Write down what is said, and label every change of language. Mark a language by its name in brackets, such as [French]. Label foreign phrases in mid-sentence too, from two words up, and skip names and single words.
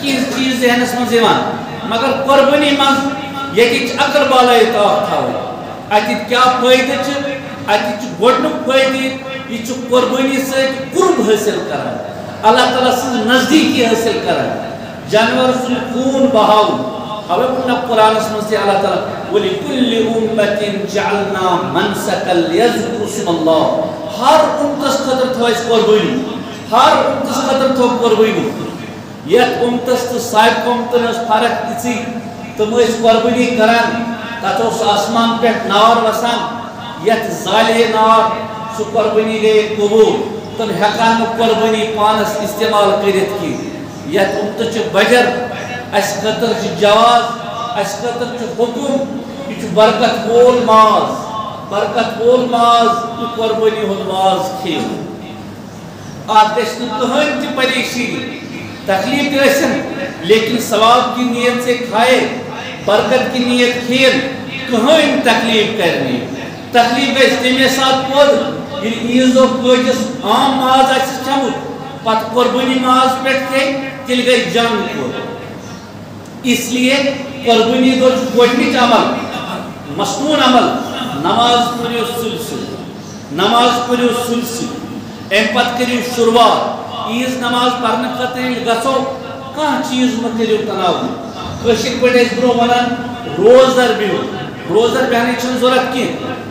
[Kashmiri] کینٛہہ چیٖز ذہنس منٛز یِوان مگر قربٲنی منٛز ییٚتہِ چھِ عقل بالائے طاق تھاوٕنۍ اتِکۍ کیٛاہ فٲیدٕ چھِ اتہِ چھُ گۄڈنیُک فٲیدٕ یہِ چھُ قربٲنی سۭتۍ قرب حٲصِل کران اللہ تعالیٰ سٕنٛز نزدیٖکی حٲصِل کران جانور سُنٛد خوٗن بہاوُن اوے ووٚن قرآنس منٛز تہِ اللہ تعالیٰ [Arabic] وَلِكُلِّ أُمَّةٍ جَعَلْنَا مَنسَكًا لِيَذْكُرُوا اسْمَ اللَّهِ [Kashmiri] ہر اُمتس خٲطرٕ تھٲو اَسہِ قربٲنی ہر اُمتس خٲطرٕ تھٲو قربٲنی یتھ اُمتس تہٕ سابقہٕ اُمتن ٲس فرق تِژٕے تِم ٲسۍ قربٲنی کران تتھ اوس آسمان پٮ۪ٹھ نار وسان یتھ زالہِ ہے نار سُہ قربٲنی گٔیے قبوٗل تِم ہٮ۪کان نہٕ قربٲنی پانس استعمال کٔرِتھ کینٛہہ یتھ اُمتس چھُ بجر اَسہِ خٲطرٕ چھُ جواز اَسہِ خٲطرٕ چھُ حُکُم یہِ چھُ برکت وول ماز یہِ قربٲنی ہُنٛد ماز کھیٚیِو اتھ گژھِ نہٕ کٕہٕنۍ تہِ پریشٲنی تکلیف تہِ ٲسِن [Urdu] لیکن ثواب کی نیت سے کھائے برکت کی نیت [Kashmiri] کھیل کٕہٕنۍ تکلیف کرِ نہٕ تکلیف گژھِ تَمے ساتہٕ پوٚد ییٚلہِ عیٖذ دۄہ کٲجِس عام ماز آسہِ کھیوٚمُت پتہٕ قربٲنی ماز پٮ۪ٹھ کھیٚیہِ تیٚلہِ گژھِ جنگ پوٚد [Urdu] اس لیے [Kashmiri] قربانی دۄہ چھُ گۄڈنِچ عمل مصنوٗن عمل نماز پٔرِو سُلہِ سۭتۍ اَمہِ پتہٕ کٔرِو شُروعات عیٖذ نماز پرنہٕ خٲطرٕ ییٚلہِ گژھو کانٛہہ چیٖز مہٕ کٔرِو تناوُن کٲشِرۍ پٲٹھۍ ٲسۍ برونٛہہ ونان روزدر بِہِو روزدر بیٚہنٕچ چھنہٕ ضروٗرت کینٛہہ